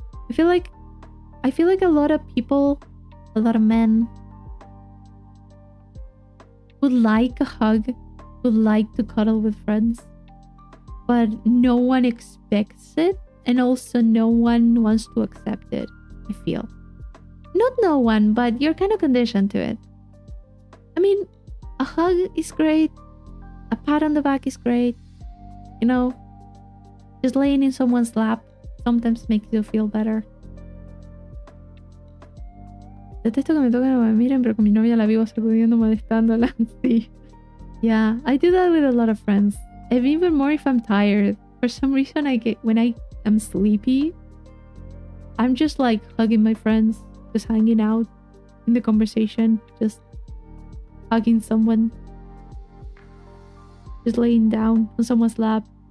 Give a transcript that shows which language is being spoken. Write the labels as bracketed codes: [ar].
[en] I feel like a lot of people, a lot of men would like a hug, would like to cuddle with friends, but no one expects it, and also no one wants to accept it, I feel. Not no one, but you're kind of conditioned to it. I mean, a hug is great, a pat on the back is great, you know, just laying in someone's lap sometimes makes you feel better. [es] Detesto que me toquen o me miren, pero con mi novia la vivo sacudiendo, molestándola. Sí. [en] Yeah, I do that with a lot of friends. And even more if I'm tired. For some reason, when I am sleepy, I'm just like hugging my friends, just hanging out in the conversation, just hugging someone, just laying down on someone's lap.